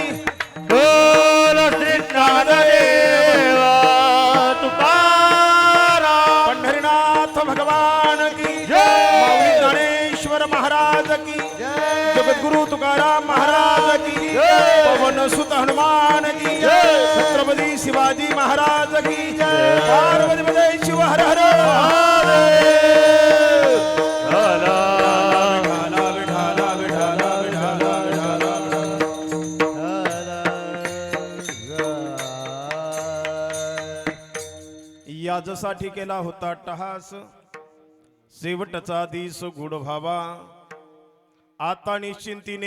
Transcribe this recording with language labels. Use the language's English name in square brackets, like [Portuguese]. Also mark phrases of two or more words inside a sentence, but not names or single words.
[Marathi] बोल श्री ज्ञानदेवा तुकाराम [Hindi] पंढरीनाथ भगवान की जय. माऊली ज्ञानेश्वर महाराज की जगद्गुरु तुकाराम महाराज की जय. पवन सुत हनुमान की जय. छत्रपती शिवाजी महाराज की [Marathi] पार्वती पदे शिव हर हर झाला. विठाला विठाला विठाला विठाला याजसाठी केला होता टहास शेवटचा दिस गुढ भावा आता निश्चिंतीने